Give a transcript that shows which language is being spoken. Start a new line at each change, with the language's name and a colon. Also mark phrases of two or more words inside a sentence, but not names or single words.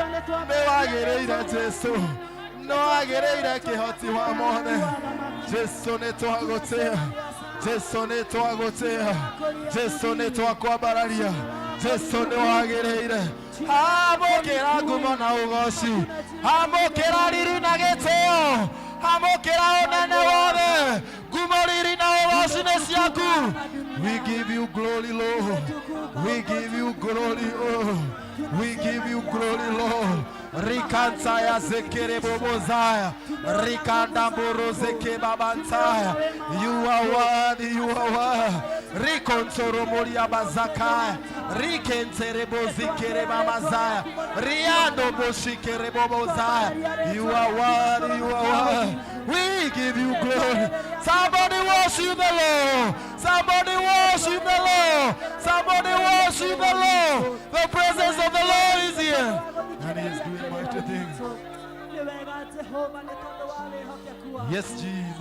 Kikuyu: niwagiriire Jesu niwagiriire kihoti wa mothe Jesu nitwagutia Jesu nitwagutia Jesu nitwakwambararia Jesu niwagiriire amukira ngumo na ugoci amukira riri na gitio amukira unene wothe ngumo riri na ugoci ni ciaku.
English: We give you glory, Lord. We give you glory, Lord. We give you glory, Lord. Rikantaya zekere bobozaya rikanda boro zeke babantaya. You are worthy, you are worthy. Rikontoro moria bazakaya rikentere bozikere mamazaya riando boshikere bobozaya. You are worthy, you are worthy. We give you glory. Somebody worship the Lord. Somebody worship the Lord. Somebody worship the Lord. The presence of the Lord is here. And he is doing mighty things. Yes, Jesus.